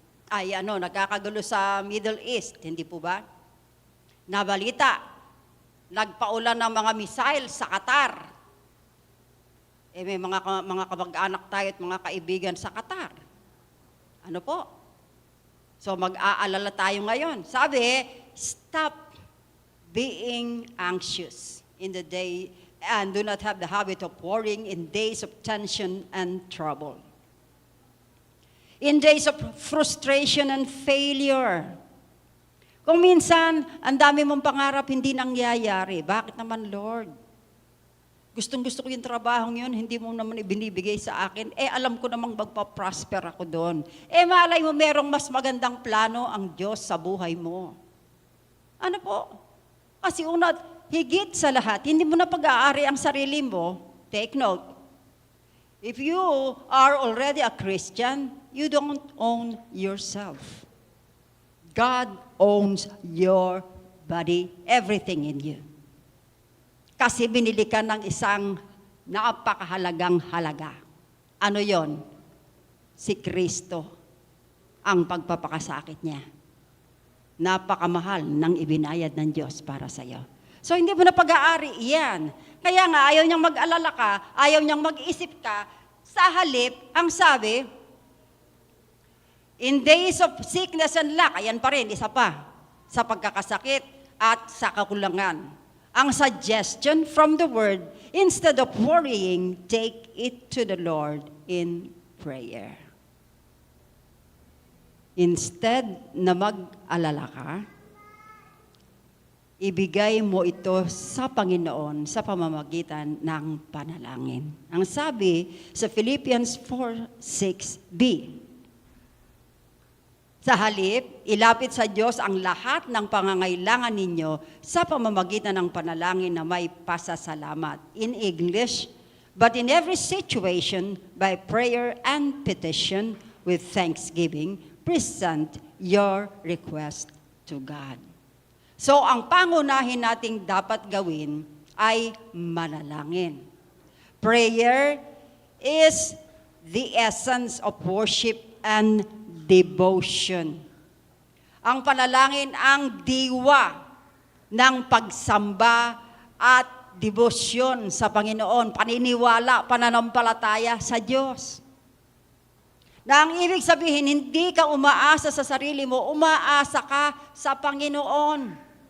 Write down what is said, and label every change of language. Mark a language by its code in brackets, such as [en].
[tl] Nagkakagulo sa Middle East, hindi po ba? Nabalita, nagpaulan ng mga missile sa Qatar. May mga kamag-anak tayo at mga kaibigan sa Qatar. Ano po? So mag-aalala tayo ngayon. [en] Sabi, stop being anxious in the day and do not have the habit of worrying in days of tension and trouble. In days of frustration and failure. [tl] Kung minsan, ang dami mong pangarap hindi nangyayari. Bakit naman, Lord? Gustong-gusto ko yung trabahong yun, hindi mo naman ibinibigay sa akin. Alam ko namang magpa-prosper ako doon. Malay mo, merong mas magandang plano ang Diyos sa buhay mo. Ano po? Kasi higit sa lahat, hindi mo na pag-aari ang sarili mo. [en] Take note. If you are already a Christian, you don't own yourself. God owns your body, everything in you. [tl] Kasi binili ka ng isang napakahalagang halaga. Ano yon? Si Kristo ang pagpapakasakit niya. Napakamahal ng ibinayad ng Diyos para sa iyo. So hindi mo na pag-aari iyan. Kaya nga, ayaw niyang mag-alala ka, ayaw niyang mag-isip ka, sa halip, ang sabi, [en] in days of sickness and lack, [tl] ayan pa rin, isa pa, sa pagkakasakit at sa kakulangan. [en] Ang suggestion from the Word, instead of worrying, take it to the Lord in prayer. [tl] Instead na mag-alala ka, ibigay mo ito sa Panginoon sa pamamagitan ng panalangin. Ang sabi sa Philippians 4:6b, sa halip, ilapit sa Diyos ang lahat ng pangangailangan ninyo sa pamamagitan ng panalangin na may pasasalamat. [en] In English, but in every situation, by prayer and petition with thanksgiving, present your request to God. [tl] So, ang pangunahin nating dapat gawin ay manalangin. [en] Prayer is the essence of worship and devotion. [tl] Ang panalangin ang diwa ng pagsamba at debosyon sa Panginoon, paniniwala, pananampalataya sa Diyos. Na ang ibig sabihin, hindi ka umaasa sa sarili mo, umaasa ka sa Panginoon.